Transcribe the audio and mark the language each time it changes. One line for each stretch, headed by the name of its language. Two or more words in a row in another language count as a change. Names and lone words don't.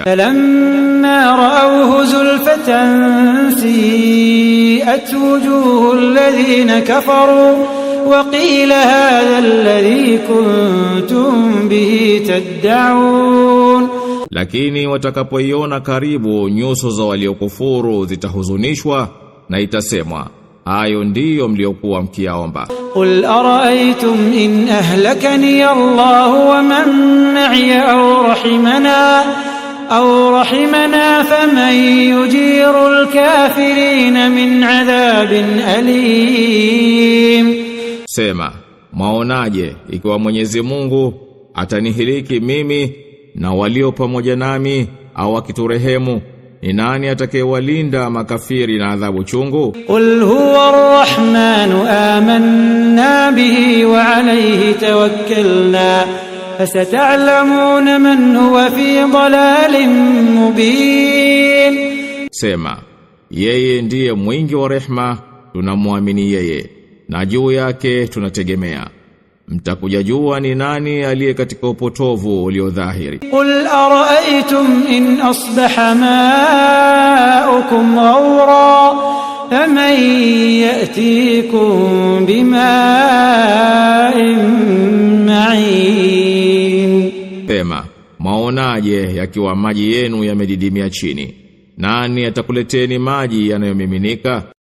Arabic: فلما رأوه زلفة سيئت وجوه الذين كفروا وقيل هذا الذي كنتم به تدعون.
Swahili: Lakini watakapoiona karibu, nyuso za waliokufuru zitahuzunishwa na itasemwa, hayo ndiyo mliokuwa mkiyaomba.
Arabic: قل أرأيتم إن أهلكني الله ومن معي أو رحمنا فمن يجير الكافرين من عذاب أليم.
Swahili: Sema, maonaje ikiwa Mwenyezi Mungu atanihiliki mimi na walio pamoja nami, au akiturehemu, ni nani atakayewalinda makafiri na adhabu chungu?
Arabic: قل هو الرحمن آمنا به وعليه توكلنا فستعلمون من هو في ضلال مبين.
Swahili: Sema, yeye ndiye mwingi wa rehema, tunamwamini yeye na juu yake tunategemea. Mtakuja jua ni nani aliye katika upotovu uliodhahiri.
Arabic: قل أرأيتم إن أصبح ماؤكم غورا فمن يأتيكم بماء معين.
Swahili: Sema, Mwaonaje yakiwa maji yenu yamedidimia chini? Nani atakuleteni maji yanayomiminika?